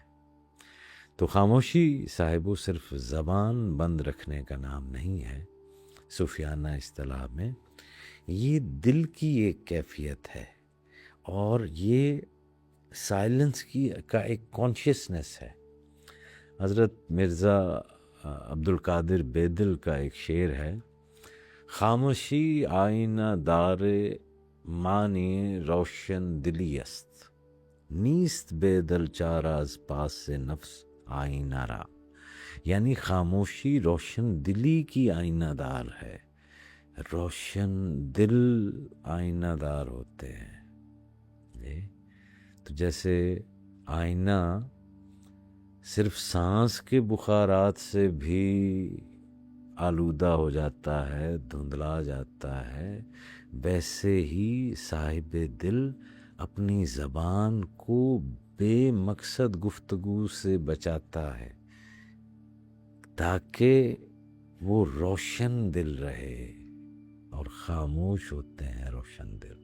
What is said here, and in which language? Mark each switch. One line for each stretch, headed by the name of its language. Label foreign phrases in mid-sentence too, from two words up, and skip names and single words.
Urdu: تو خاموشی صاحبو صرف زبان بند رکھنے کا نام نہیں ہے، صوفیانہ اصطلاح میں یہ دل کی ایک کیفیت ہے، اور یہ سائلنس کا ایک کانشیسنس ہے۔ حضرت مرزا عبدالقادر بیدل کا ایک شعر ہے،
Persian: خاموشی آئینہ دار معنی روشن دلی است، نیست بیدل چارہ از پاس سے نفس آئینہ را۔
Urdu: یعنی خاموشی روشن دلی کی آئینہ دار ہے، روشن دل آئینہ دار ہوتے ہیں۔ تو جیسے آئینہ صرف سانس کے بخارات سے بھی آلودہ ہو جاتا ہے، دھندلا جاتا ہے، ویسے ہی صاحب دل اپنی زبان کو بے مقصد گفتگو سے بچاتا ہے تاکہ وہ روشن دل رہے، اور خاموش ہوتے ہیں روشن دل۔